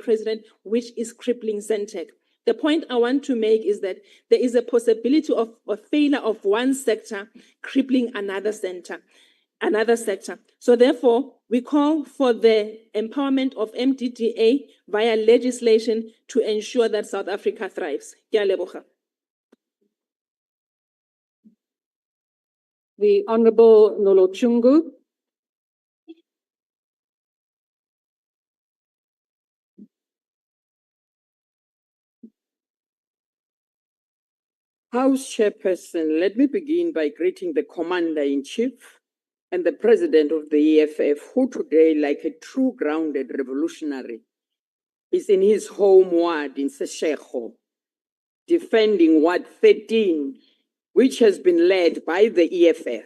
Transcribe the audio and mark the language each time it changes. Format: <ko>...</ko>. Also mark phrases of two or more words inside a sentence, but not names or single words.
<en>President, which is crippling Centec. The point I want to make is that there is a possibility of a failure of one sector crippling another sector. So therefore, we call for the empowerment of MDDA via legislation to ensure that South Africa thrives.</en> <tn>Ke a leboga.</tn> <en>The Honorable Nolochungu. House Chairperson, let me begin by greeting the Commander-in-Chief and the President of the EFF, who today, like a true grounded revolutionary, is in his home ward in Seshego, defending Ward 13, which has been led by the EFF.</en>